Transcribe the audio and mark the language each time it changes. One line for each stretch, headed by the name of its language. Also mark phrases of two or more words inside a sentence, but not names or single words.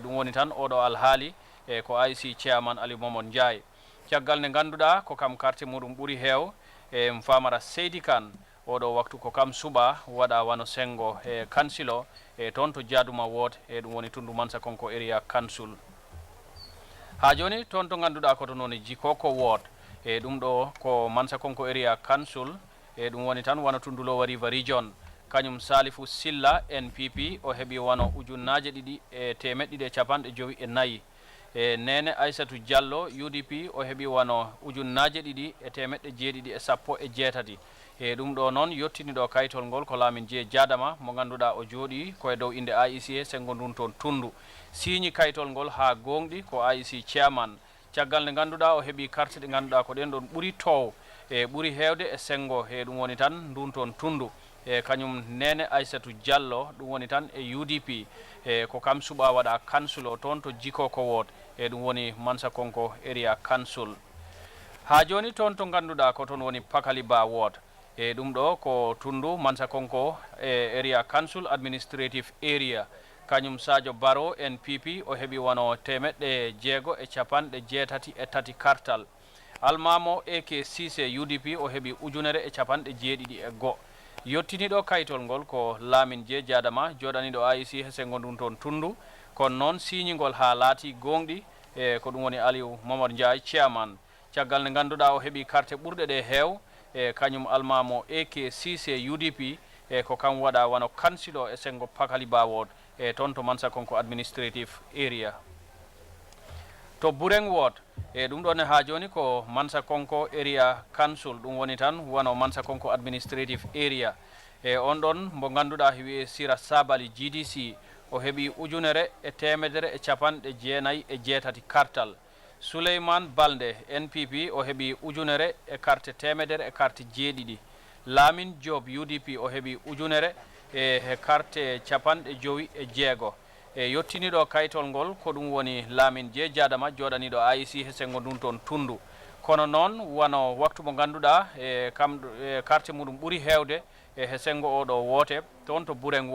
Fula: ɗum woni tan oɗo alhaali e ko IEC chairman Aliou Momar Ndiaye caggal nde ganduɗa ko kam carte muɗum ɓuuri heew e Famara Seydi Kane oɗo waktu ko kam suɓa waɗa wano sengo e kansilo e toon to Jaduma ward e ɗum woni Tundu Mansakonko area council ha joni toon to ganduɗa ko toon woni Jikoko ward e ɗum ɗo ko Mansakonko area council e ɗum woni tan wano Tundulowa River region kañum Salifou Silla NPP o heeɓi wano 2,254 e Nene Aissatou Diallo UDP o heeɓi wano 2,718 e ɗum ɗo noon yettiniɗo kayitol ngol ko Lamin J Jadama mo ganduɗa o jooɗi koye dow inde AIC sengo ndun toon tundu signi kayitol ngol ha gonɗi ko AIC chairman caggal nde ganduɗa o heeɓi carte ɗe ganduɗa ko ɗen ɗon ɓuuri tow e ɓuuri hewde e sengo e ɗum woni tan ndun toon tundu e kañum Nene Aissatou Diallo ɗum woni tan e UDP e ko kam suɓa waɗa council o toon to Jiko ko wot e ɗum woni Mansa Konko area council ha joni toon to ganduɗa ko toon woni Pakali Ba ward e ɗum ɗo ko tundu Mansa Konko e area council administrative area kañum Sadio Baro NPP o heeɓi wono 683 kartal almamo AK Cissé UDP o heeɓi 171 yettiniɗo kayitol ngol ko Lamin J Jadama joɗaniɗo AIC he sengo ndun toon tundu kono noon signigol ha laati gonɗi e ko ɗum woni Aliou Mamadou Ndiaye chairman caggal nde ganduɗa o heeɓi carte ɓurɗe ɗe heew e kañum almamo AK Cissé UDP e ko kam waɗa wano kansilo e sengo Pakali Ba ward e toon to Mansa Konko administrative area to Bureng ward e ɗum ɗon ha joni ko Mansa Konko area council ɗum woni tan wano Mansa Konko administrative area e on ɗon mo ganduɗa wiye Sira Sabali GDC o heeɓi 198 kartal Souleymane Balde NPP o heeɓi 1 carte temedere e carte jeeɗiɗi Lamin Diop UDP o heeɓi 1 e carte 56 e yettiniɗo kayitol ngol ko ɗum woni Lamin J Jadama joɗaniɗo AIC he sengo ndun toon tundu kono noon wano waktu mo ganduɗa e kam carte muɗum ɓuuri hewde e he sengo oɗo woote toon to Bureng